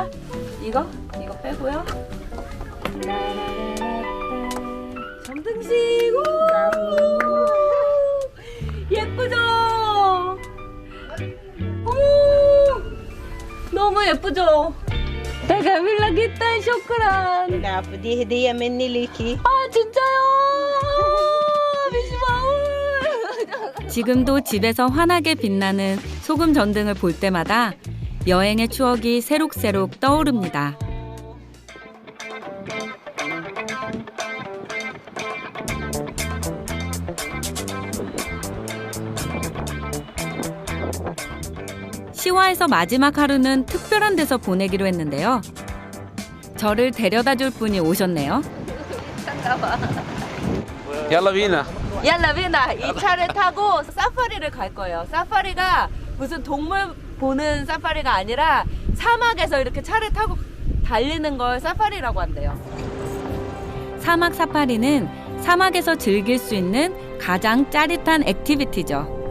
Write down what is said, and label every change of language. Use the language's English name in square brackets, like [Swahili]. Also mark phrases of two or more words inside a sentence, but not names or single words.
[Korean] 이거 빼고요. 점등식. 예쁘죠? 너무 예쁘죠? 내가 밀라기타 쇼크란. [Arabic] دي هدية مني ليكي. [Korean] 진짜요? 지금도 집에서 환하게 빛나는 소금 전등을 볼 때마다 여행의 추억이 새록새록 떠오릅니다. 시와에서 마지막 하루는 특별한 데서 보내기로 했는데요. 저를 데려다 줄 분이 오셨네요. 잠깐만. [Arabic] يلا بينا. [Korean] 얄라비나 이 차를 타고 사파리를 갈 거예요. 사파리가 무슨 동물 보는 사파리가 아니라 사막에서 이렇게 차를 타고 달리는 걸 사파리라고 한대요. 사막 사파리는 사막에서 즐길 수 있는 가장 짜릿한 액티비티죠.